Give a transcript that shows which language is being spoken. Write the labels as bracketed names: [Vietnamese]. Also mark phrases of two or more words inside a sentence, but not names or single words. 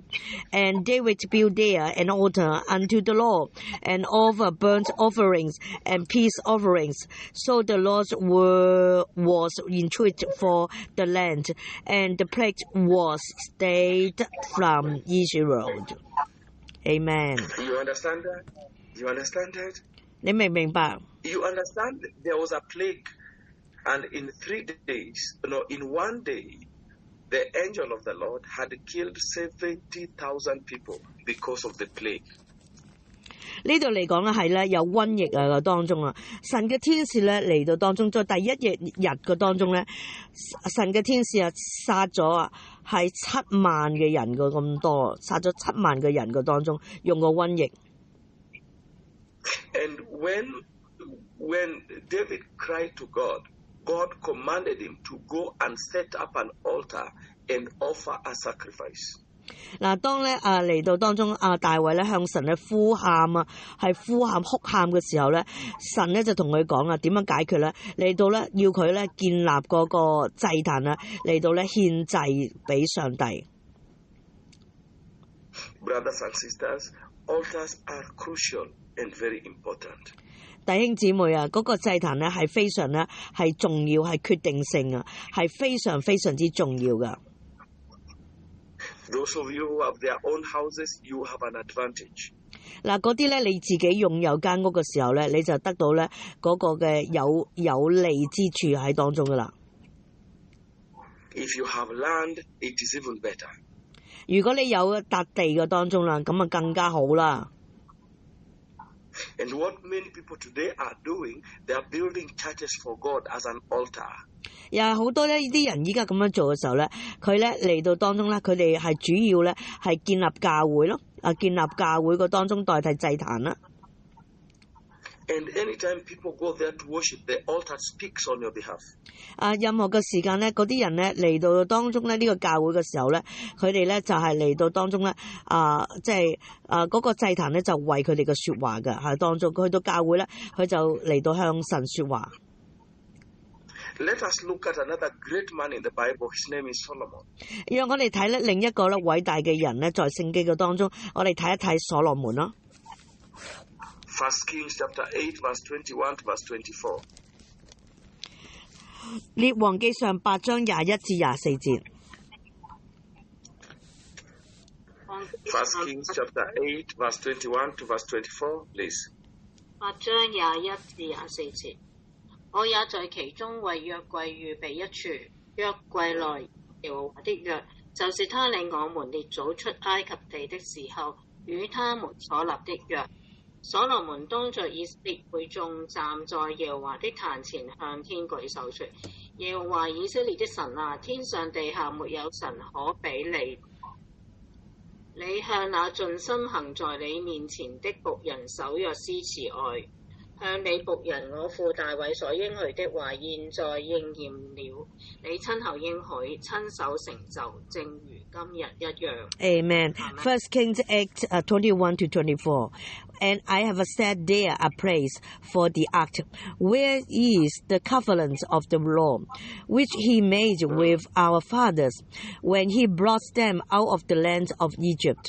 [English] And David built there an altar unto the Lord, and offered burnt offerings and peace offerings. So the Lord was entreat for the land, and the plague was stayed from Israel. Amen. You understand that? You understand that? [Cantonese] 你明唔明白？ [English] You understand there was a plague, and in 3 days, in 1 day, the angel of the Lord had killed 70,000 people because of the plague. [Cantonese] 呢度嚟講咧係咧有瘟疫啊當中啊，神嘅天使咧嚟到當中，在第一日嘅當中咧，神嘅天使啊殺咗啊係7萬嘅人嘅咁多，殺咗7萬嘅人嘅當中用個瘟疫。 [English] And when David cried to God, God commanded him to go and set up an altar and offer a sacrifice. [Cantonese] 嗱，當咧嚟到當中大衛咧向神咧呼喊啊，係呼喊哭喊嘅時候咧，神咧就同佢講點樣解決咧？嚟到咧要佢咧建立嗰個祭壇啊，嚟到咧獻祭俾上帝。 [English] Brothers and sisters, altars are crucial and very important. [Cantonese] 弟兄姊妹啊，嗰個祭壇咧係非常咧係重要，係決定性啊，係非常非常之重要噶。 [English] Those of you who have their own houses, you have an advantage. [Cantonese] 嗱，嗰啲咧你自己擁有間屋嘅時候咧，你就得到咧嗰個嘅有利之處喺當中噶啦。 [English] If you have land, it is even better. [Cantonese] 如果你有笪地嘅當中啦，咁啊更加好啦。 [English] And what many people today are doing, they are building churches for God as an altar. [Cantonese] 又係好多呢啲人依家咁樣做嘅時候咧，佢咧嚟到當中咧，佢哋係主要咧係建立教會咯，建立教會個當中代替祭壇啦。 [English] And anytime people go there to worship, the altar speaks on your behalf. [Cantonese] 任何嘅時間咧，嗰啲人咧嚟到當中咧呢個教會嘅時候咧，佢哋咧就係嚟到當中咧即係嗰個祭壇咧就為佢哋嘅説話嘅喺當中，去到教會咧佢就嚟到向神説話。 [English] Let us look at another great man in the Bible. His name is Solomon. [Cantonese] 讓我哋睇咧另一個咧偉大嘅人咧，在聖經嘅當中，我哋睇一睇所羅門咯。 [English] First Kings chapter 8 verse 21 to verse 24. [Cantonese] 列王記上8章21至24節。 [English] First Kings chapter 8 verse 21 to verse 24, please. [Cantonese] 8 章21至24節。我也在其中為約櫃預備一處，約櫃內耶和華的約，就是他領我們列祖出埃及地的時候，與他們所立的約。所羅門當着以色列會眾站在耶和華的壇前，向天舉手說：耶和華以色列的神啊，天上地下沒有神可比你。你向那盡心行在你面前的僕人守約施慈愛。向你僕人我父大衛所應許的話，現在應驗了。你親口應許，親手成就，正如今日一樣。 [English] Amen. First Kings 8:21 to 24. And I have set there a place for the ark, where is the covenant of the law, which he made with our fathers, when he brought them out of the land of Egypt.